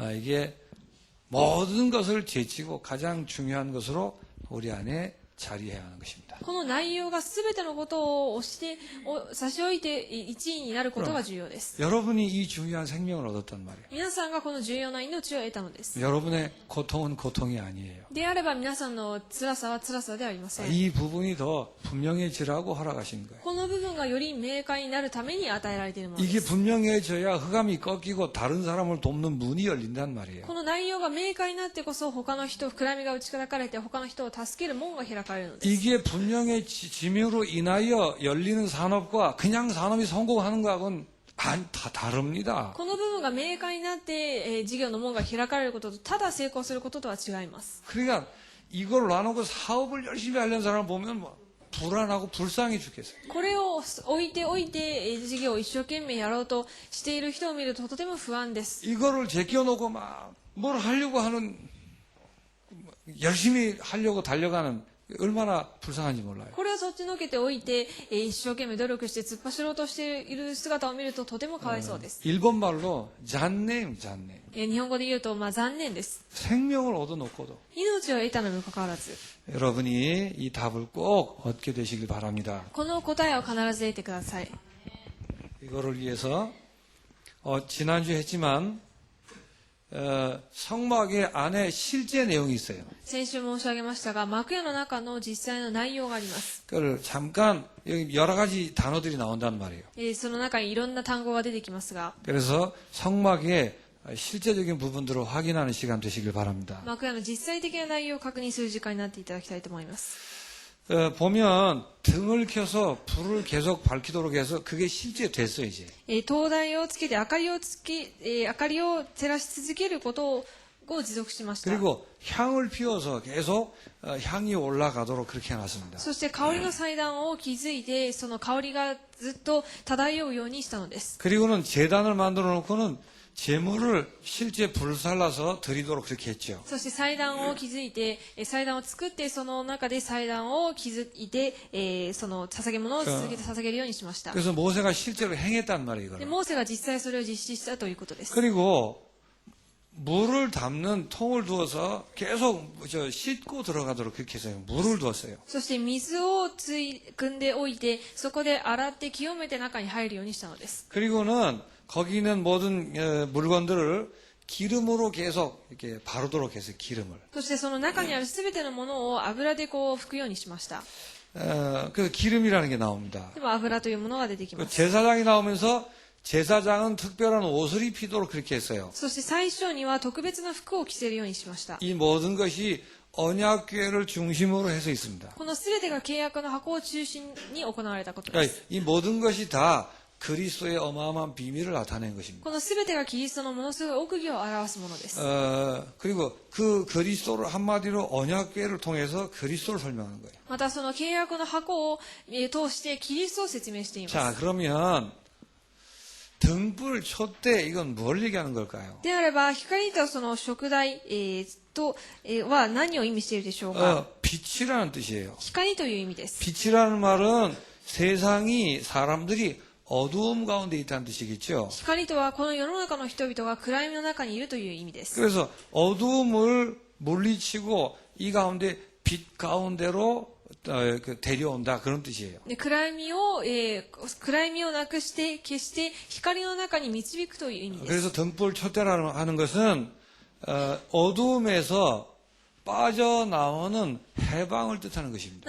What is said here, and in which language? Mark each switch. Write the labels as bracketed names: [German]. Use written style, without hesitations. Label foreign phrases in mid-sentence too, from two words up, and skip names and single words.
[Korean] 이게 모든 것을 제치고 가장 중요한 것으로 우리 안에 자리해야 하는 것입니다. [Japanese] この内容が全てのことを差し置いて1位になることが重要です。 [Korean] 여러분이 이 중요한 생명을 얻었단 말이에요. [Japanese] 皆さんがこの重要な命を得たのです。 [Korean] 여러분의 고통은 고통이 아니에요. [Japanese] であれば皆さんの辛さは辛さではありません。 [Korean] 이 부분이 더 분명해지라고 허락하신 거예요. [Japanese] この部分がより明快になるために与えられているもので [Korean] 이게 [Japanese] す。 [Korean] 분명해져야 흑암이 꺾이고 다른 사람을 돕는 문이 열린단 말이에요. [Japanese] この内容が明快になってこそ他の人、暗闇が打ち砕かれて他の人を助ける門が開かれるのです。 [Korean] 이게 분명해짐으로 인하여 열리는 산업과 그냥 산업이 성공하는 거하고는 다 다릅니다. [Japanese] この部分が明快になって、事業の門が開かれることとただ成功することとは違います。 [Korean] 그러니까 이걸 놔놓고 사업을 열심히 하려는 사람을 보면 뭐 불안하고 불쌍해 죽겠어요. [Japanese] これを置いて事業を一生懸命やろうとしている人を見るととても不安です。 [Korean] 이거를 제껴놓고 막 뭘 하려고 하는 열심히 하려고 달려가는 얼마나 불쌍한지 몰라요. [Japanese] これをそっちのけておいて、一生懸命努力して突っ走ろうとしている姿を見るととてもかわいそうです。 [Korean] 일본말로 잔네임. [Japanese] 日本語で言うと、残念です。 [Korean] 생명을 얻어놓고도 [Japanese] 命を得たのにもかかわらず、 [Korean] 여러분이 이 답을 꼭 얻게 되시길 바랍니다. [Japanese] この答えを必ず得てください。 [Korean] 이거를 위해서 지난주에 했지만 성막의 안에 실제 내용이 있어요. [Japanese] 先週申し上げましたが、幕屋の中の実際の内容があります。 [Korean] 그걸 잠깐 여기 여러 가지 단어들이 나온단 말이에요. [Japanese] その中にいろんな単語が出てきますが、 [Korean] 그래서 성막의 실제적인 부분들을 확인하는 시간 되시길 바랍니다. [Japanese] 幕屋の実際的な内容を確認する時間になっていただきたいと思います。 [Korean] 보면 등을 켜서 불을 계속 밝히도록 해서 그게 실제 됐어요, 이제. [Japanese] 灯台をつけて明かりを照らし続けることを持続しました。 [Korean] 그리고 향을 피워서 계속 향이 올라가도록 그렇게 해놨습니다. [Japanese] そして香りの祭壇を築いて、その香りがずっと漂うようにしたのです。 [Korean] 그리고는 제단을 만들어 놓고는 재물을 실제 불살라서 드리도록 그렇게 했죠. [Japanese] そして祭壇を築いて、祭壇を作って、その中で祭壇を築いて、その捧げ物を続けて捧げるようにしました。 [Korean] 그래서 모세가 실제로 행했단 말이에요. [Japanese] で [Korean] 이거를. [Japanese] モーセが実際それを実施したということです。 [Korean] 그리고 물을 담는 통을 두어서 계속 씻고 들어가도록 그렇게 했어요. 물을 두었어요. [Japanese] そして水を汲んでおいて、そこで洗って清めて中に入るようにしたのです。 [Korean] 그리고는 거기 있는 모든 물건들을 기름으로 계속 이렇게 바르도록 했어요. 기름을. [Japanese] そしてその中にあるすべてのものを油で拭くようにしました。 [Korean] 그 기름이라는 게 나옵니다. [Japanese] でも油というものが出てき [Korean] 그 [Japanese] ます。 [Korean] 제사장이 나오면서 제사장은 특별한 옷을 입히도록 그렇게 했어요. [Japanese] そして最初には特別な服を着せるようにしました。 [Korean] 이 모든 것이 언약궤를 중심으로 해서 있습니다. [Japanese] このすべてが契約の箱を中心に行われたことで [Korean] 그러니까 [Japanese] す。 [Korean] 이 모든 것이 다 그리스도의 어마어마한 비밀을 나타낸 것입니다. [Japanese] このすべてがキリストのものすごい奥義を表すものです。 [Korean] 그리고 그 그리스도를 한마디로 언약궤를 통해서 그리스도를 설명하는 거예요. [Japanese] またその契約の箱を通してキリストを説明していま [Korean] 자, [Japanese] す。 [Korean] 그러면 등불, 촛대 이건 뭘 얘기하는 걸까요? [Japanese] であれば、光とその食台、は何を意味しているでしょうか。 [Korean] 빛이라는 뜻이에요. [Japanese] 光という意味です。 [Korean] 빛이라는 말은 세상이 사람들이 어두움 가운데 있다는 뜻이겠죠. [Japanese] 光とはこの世の中の人々が暗闇の中にいるという意味です。 [Korean] 그래서 어두움을 물리치고 이 가운데 빛 가운데로 데려온다 그런 뜻이에요. [Japanese] で暗闇をなくして消して光の中に導くという意味です。 [Korean] 그래서 등불 촛대라는 하는 것은 어두움에서 빠져나오는 해방을 뜻하는 것입니다.